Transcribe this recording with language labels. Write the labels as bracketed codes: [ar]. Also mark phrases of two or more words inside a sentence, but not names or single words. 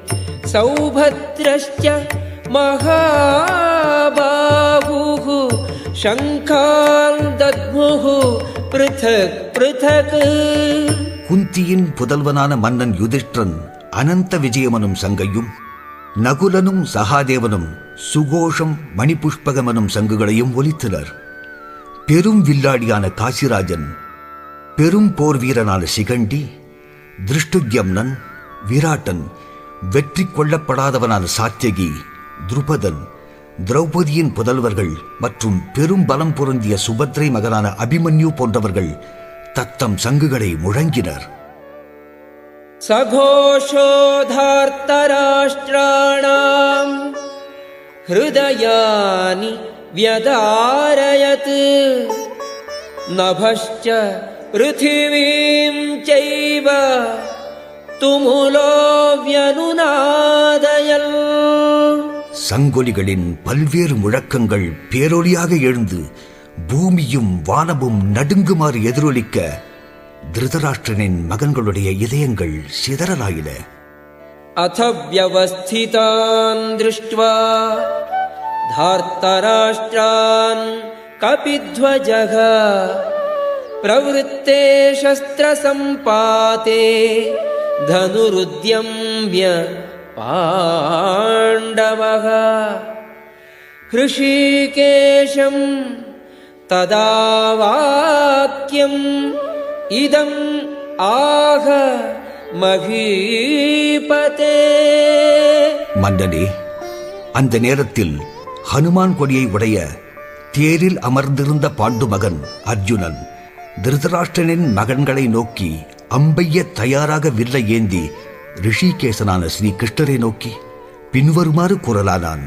[sa] सौभद्रश्च महाबाहुः शङ्खान् दद्मुः पृथक् पृथक् [ta] குந்தியின் புதல்வனான மன்னன் யுதிஷ்டிரன் அனந்த விஜயமனும் சங்கையும், நகுலனும் சகாதேவனும் சுகோஷம் மணிபுஷ்பகமனும் சங்குகளையும் ஒலித்தனர். பெரும் வில்லாடியான காசிராஜன், பெரும் போர் வீரனான சிகண்டி, திருஷ்டுத்யம்னன், விராட்டன், வெற்றி கொள்ளப்படாதவனான சாத்தியகி, துருபதன், திரௌபதியின் புதல்வர்கள் மற்றும் பெரும் பலம் பொருந்திய சுபத்ரை மகனான அபிமன்யு போன்றவர்கள் தத்தம் சங்குகளை முழங்கினர். [sa] सघोषोधार्तराष्ट्राणाम् हृदयानि व्यदारयत् नभश्च पृथिवीं चैव तुमुलो व्यनुनादयन् [ta] சங்கொலிகளின் பல்வேறு முழக்கங்கள் பேரொலியாக எழுந்து பூமியும் வானமும் நடுங்குமாறு எதிரொலிக்க திருதராஷ்டிரனின் மகன்களுடைய இதயங்கள் சிதறலாயின. [sa] अथ व्यवस्थितान् दृष्ट्वा धार्तराष्ट्रान् कपिध्वजः प्रवृत्ते शस्त्रसम्पाते धनुरुद्यम्य पाण्डवः हृषीकेशं तदा वाक्यम् इदम् आह மகீபதே. [ta] மன்னனே, அந்த நேரத்தில் ஹனுமான் கொடியை உடைய தேரில் அமர்ந்திருந்த பாண்டு மகன் அர்ஜுனன் திருதராஷ்டிரனின் மகன்களை நோக்கி அம்பைய தயாராக வில்லை ஏந்தி ரிஷிகேசனான ஸ்ரீ கிருஷ்ணரை நோக்கி பின்வருமாறு கூறலானான்.